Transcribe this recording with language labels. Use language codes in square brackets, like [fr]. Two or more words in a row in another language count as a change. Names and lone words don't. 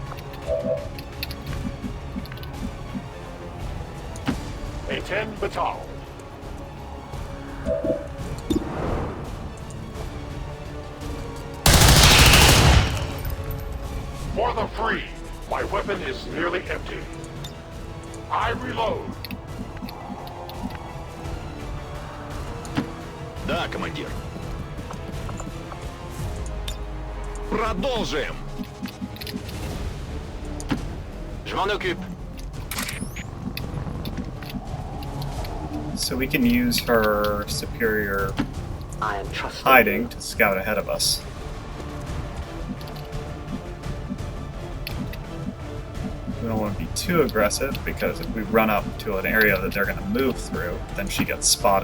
[en] A 10 batal. For the free, my weapon is nearly empty. I reload. [ru] Да, командир. Продолжим. [fr] Je m'en occupe. [en] So we can use her superior I am trusting hiding you. to scout ahead of us. We don't want to be too aggressive because if we run up to an area that they're going to move through, then she gets spotted